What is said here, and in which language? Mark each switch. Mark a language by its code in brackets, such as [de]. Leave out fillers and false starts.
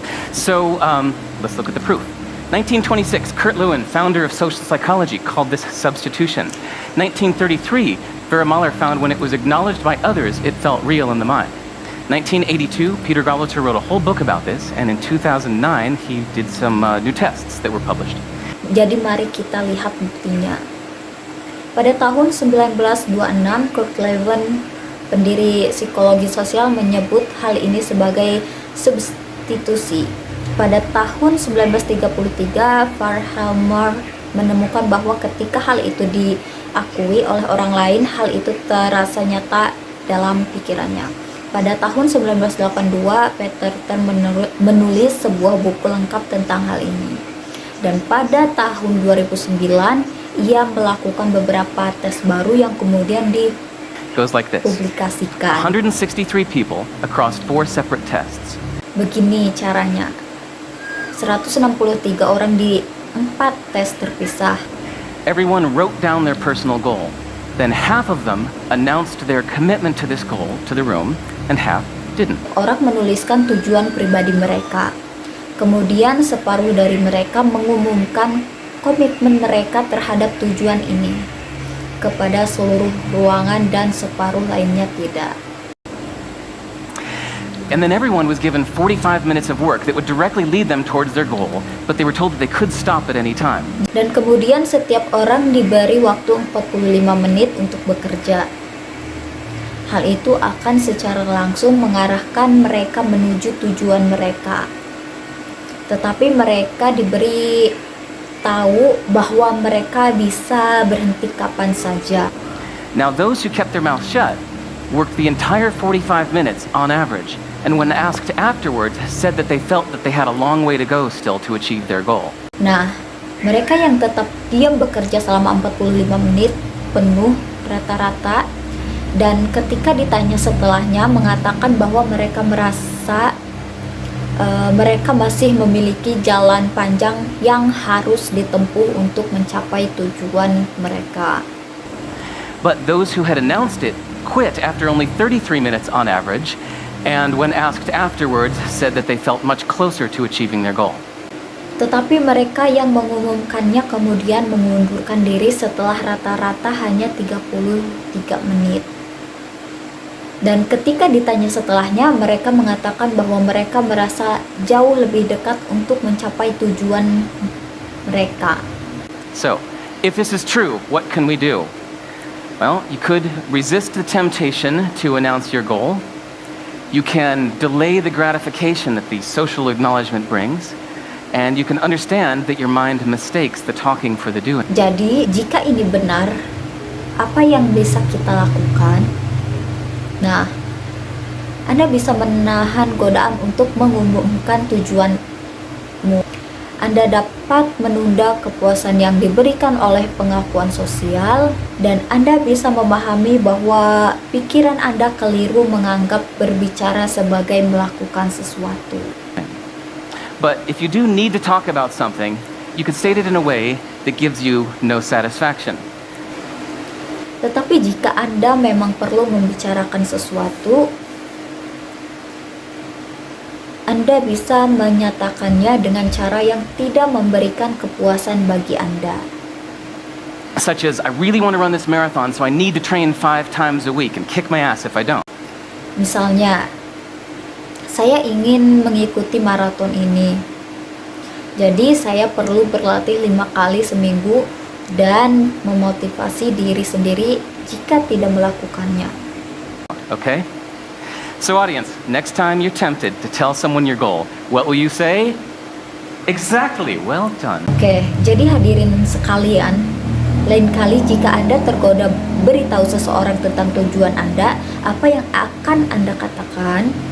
[en] So let's look at the proof. 1926, Kurt Lewin, founder of social psychology, called this substitution. 1933, Vera Mahler found when it was acknowledged by others, it felt real in the mind. 1982, Peter Gallitzer wrote a whole book about this, and in 2009, he did some new tests that were published. [id] Jadi mari kita lihat buktinya. Pada tahun 1926, Kurt Lewin, pendiri psikologi sosial, menyebut hal ini sebagai substitusi. Pada tahun 1933, Farhelmer menemukan bahwa ketika hal itu akui oleh orang lain, hal itu terasa nyata dalam pikirannya. Pada tahun 1982, Peterson menulis sebuah buku lengkap tentang hal ini. Dan pada tahun 2009, ia melakukan beberapa tes baru yang kemudian [en] Goes like this. [id] dipublikasikan. [en] 163 people across 4 separate tests. [id] Begini caranya. 163 orang di 4 tes terpisah. [en] Everyone wrote down their personal goal. Then half of them announced their commitment to this goal to the room, and half didn't. [id] Orang menuliskan tujuan pribadi mereka. Kemudian separuh dari mereka mengumumkan komitmen mereka terhadap tujuan ini kepada seluruh ruangan dan separuh lainnya tidak. [en] And then everyone was given 45 minutes of work that would directly lead them towards their goal, but they were told that they could stop at any time. [id] Dan kemudian setiap orang diberi waktu 45 menit untuk bekerja. Hal itu akan secara langsung mengarahkan mereka menuju tujuan mereka. Tetapi mereka diberi tahu bahwa mereka bisa berhenti kapan saja. [en] Now those who kept their mouth shut worked the entire 45 minutes on average, and when asked afterwards, said that they felt that they had a long way to go still to achieve their goal. [id] Nah, mereka yang tetap diam bekerja selama 45 menit penuh rata-rata, dan ketika ditanya setelahnya mengatakan bahwa mereka merasa mereka masih memiliki jalan panjang yang harus ditempuh untuk mencapai tujuan mereka. [en] But those who had announced it quit after only 33 minutes on average, and when asked afterwards, said that they felt much closer to achieving their goal. [id] Tetapi mereka yang mengumumkannya kemudian mengundurkan diri setelah rata-rata hanya 33 menit. Dan ketika ditanya setelahnya, mereka mengatakan bahwa mereka merasa jauh lebih dekat untuk mencapai tujuan mereka. [en] So, if this is true, what can we do? Well, you could resist the temptation to announce your goal. You can delay the gratification that the social acknowledgement brings, and you can understand that your mind mistakes the talking for the doing. [id] Jadi, jika ini benar, apa yang bisa kita lakukan? Nah, Anda bisa menahan godaan untuk mengumumkan tujuanmu. Anda dapat menunda kepuasan yang diberikan oleh pengakuan sosial, dan Anda bisa memahami bahwa pikiran Anda keliru menganggap berbicara sebagai melakukan sesuatu. [en] But if you do need to talk about something, you could state it in a way that gives you no satisfaction. [id] Tetapi jika Anda memang perlu membicarakan sesuatu, Anda bisa menyatakannya dengan cara yang tidak memberikan kepuasan bagi Anda. [en] Such as, I really want to run this marathon, so I need to train 5 times a week and kick my ass if I don't. [id] Misalnya, saya ingin mengikuti maraton ini. Jadi saya perlu berlatih 5 kali seminggu dan memotivasi diri sendiri jika tidak melakukannya. [en] Okay? So audience, next time you're tempted to tell someone your goal, what will you say? Exactly, well done. [id] Oke, jadi hadirin sekalian, lain kali jika Anda tergoda beritahu seseorang tentang tujuan Anda, apa yang akan Anda katakan?